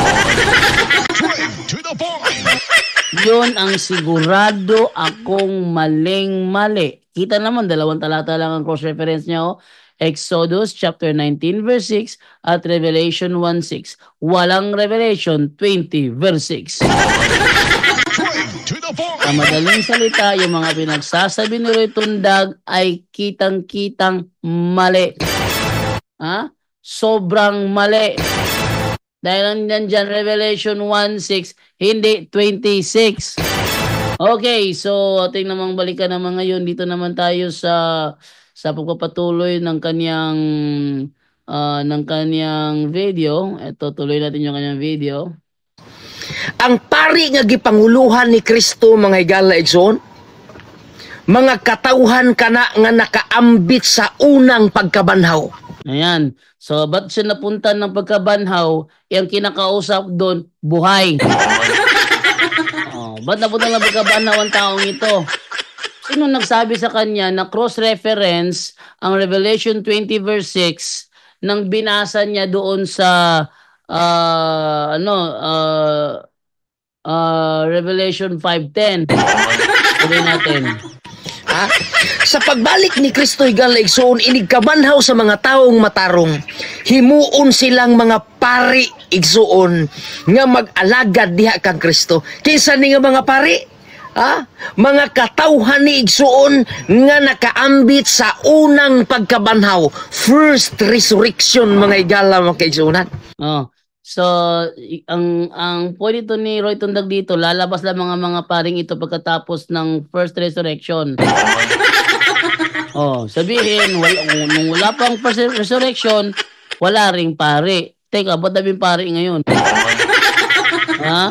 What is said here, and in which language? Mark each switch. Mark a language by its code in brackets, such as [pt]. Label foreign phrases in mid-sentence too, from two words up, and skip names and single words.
[tl] Yon ang sigurado akong maling-mali. Kita naman, 2 talata lang ang cross-reference niya. Exodus chapter 19 verse 6 at Revelation 1:6. Walang Revelation 20 verse 6. [en] To the [tl] Sa madaling salita, yung mga pinagsasabi ni Roy Tundag ay kitang-kitang mali. Ha? Sobrang mali. Dahil nandyan Revelation 1:6, hindi 26. Okay, so ating namang balikan naman ngayon. Dito naman tayo sa pagpapatuloy ng kanyang video. Ito, tuloy natin yung kanyang video. [ceb] Ang pari nga gipanguluhan ni Kristo, mga higala igsoon, mga katauhan kana nga nakaambit sa unang pagkabanhaw. [tl] Ayan. So, ba't siya napunta ng pagkabanhaw? Yung kinakausap doon, buhay. Ba't napunta ng pagkabanhaw ang taong ito? Sino nagsabi sa kanya na cross-reference ang Revelation 20 verse 6 nang binasa niya doon sa Revelation 5:10? Tuloy natin. Ha? [ceb] Sa pagbalik ni Kristo higala igsoon, inigkabanhaw sa mga taong matarong, himuon silang mga pari igsoon nga mag-alagad diha kang Kristo. Kinsa ni nga mga pari? Ha? Mga katawhan ni igsoon nga nakaambit sa unang pagkabanhaw, [en] first resurrection, [ceb] mga higala mga kaigsuonan. [tl] So, ang point ito ni Roy Tundag dito, lalabas lang mga paring ito pagkatapos ng [en] first resurrection. [tl] Sabihin, nung wala pang [en] first resurrection, [tl] wala ring pari. Teka, ba't nabing pari ngayon? Ha?